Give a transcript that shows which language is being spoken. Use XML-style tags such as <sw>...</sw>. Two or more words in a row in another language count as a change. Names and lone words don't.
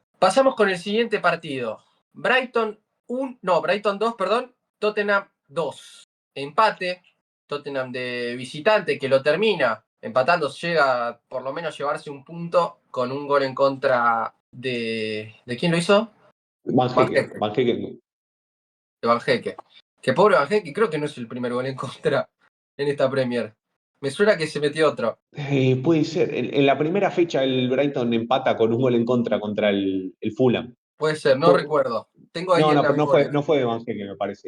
<es>Pasamos con el siguiente partido. Brighton 2, perdón, Tottenham 2. Empate, Tottenham de visitante que lo termina empatando, llega a por lo menos llevarse un punto con un gol en contra ¿de quién lo hizo? Van Van Hekken, Hekken, Van Hekken. de Van Hekken. Que pobre Van Hekken, creo que no es el primer gol en contra en esta Premier. Me suena que se metió otro. Puede ser. En la primera fecha el Brighton empata con un gol en contra el Fulham. Puede ser, no Fue- recuerdo. Tengo ahí no, en no, la pero memoria. no fue de Van Hekken, me parece.</es>